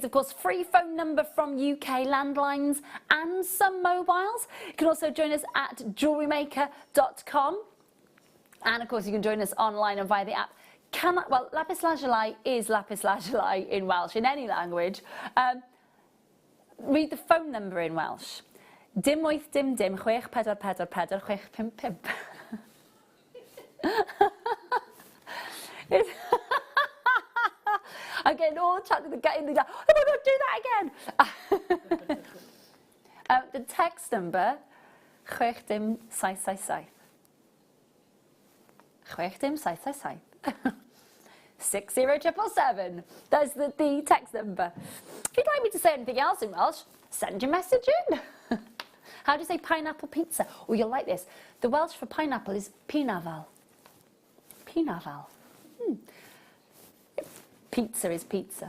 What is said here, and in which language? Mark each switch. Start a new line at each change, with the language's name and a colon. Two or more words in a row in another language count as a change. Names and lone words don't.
English: Of course, free phone number from UK landlines and some mobiles. You can also join us at JewelleryMaker.com. And of course, you can join us online and via the app. Well, lapis lazuli is lapis lazuli in Welsh, in any language. Read the phone number in Welsh.
Welsh: Dim wyth dim dim chwech pedwar pedwar pedwar chwech pump pump.
English: I'm getting all chatted the gut in the oh my God, do that again. The text number
Welsh: chwech dim saith saith saith. Chwech dim saith saith saith. 60777.
English: That's the text number. If you'd like me to say anything else in Welsh, send your message in. How do you say pineapple pizza? Oh, you'll like this. The Welsh for pineapple is pinafal. Pinafal. Pizza is pizza.